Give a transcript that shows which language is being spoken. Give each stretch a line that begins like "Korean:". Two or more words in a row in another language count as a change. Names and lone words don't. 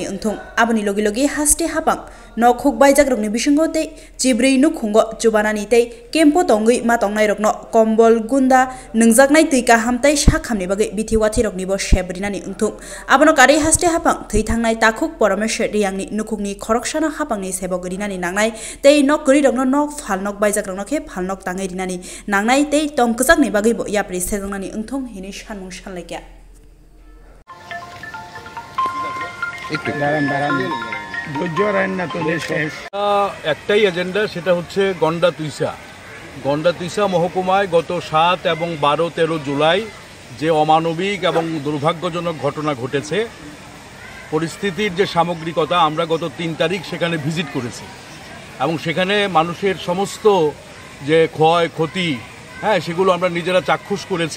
Kok Borok: उंथुं आबनि लगे लगे हास्टे हापां नखुक बायजाग्रकनि बिसिंगो ते जिब्रै नुखुंगो जुबानानि ते केम्पो तंगै मा तंनाय रकनो कम्बल गुन्दा नंजाकनाय तैका हामताय साखामनि बागै बिथिवाथि रकनिबो शेब्रिनानि उंथुं आबनो कारै हास्टे हापां थै थांनाय ताखुक परमेश्वर रियांनि नुखुकनि खरकसाना हापांनि सेबक रिनानि नांनाय ते नक गरि रकनो नक फालनक बायजाग्रकनोखे फालनक ताङै रिनानि नांनाय ते तंकजाकनि बागैबो याप्रि सेजंनानि उंथुं हिनि सानमुं सानलायका
Bangla: একটাই এজেন্ডা, সেটা হচ্ছে গন্ডা তুইসা মহকুমায় গত 7 এবং 12-13 জুলাই যে অমানবিক এবং দুর্ভাগ্যজনক ঘটনা ঘটেছে, পরিস্থিতির যে সামগ্রিকতা, আমরা গত 3 তারিখ সেখানে ভিজিট করেছি এবং সেখানে মানুষের সমস্ত যে ক্ষয়ক্ষতি সেগুলো আমরা নিজেরা চাক্ষুষ করেছি।